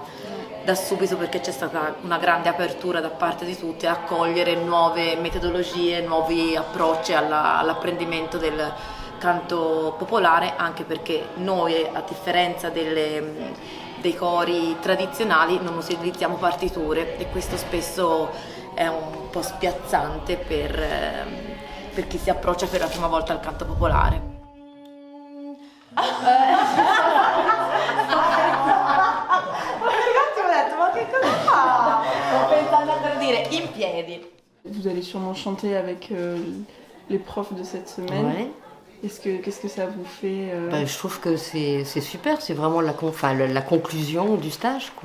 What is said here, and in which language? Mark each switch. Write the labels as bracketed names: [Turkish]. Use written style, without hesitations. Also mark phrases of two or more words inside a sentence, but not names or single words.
[Italian] da subito, perché c'è stata una grande apertura da parte di tutti a accogliere nuove metodologie, nuovi approcci all'apprendimento del canto popolare, anche perché noi, a differenza dei cori tradizionali, non utilizziamo partiture, e questo spesso è un po' spiazzante per chi si approccia per la prima volta al canto popolare. Ma che cosa fa? Sto pensando per dire in piedi. [French] Vous allez sûrement chanter avec les profs de cette semaine. Ouais. Qu'est-ce que ça vous fait Je trouve que c'est super, c'est vraiment la conclusion du stage, quoi.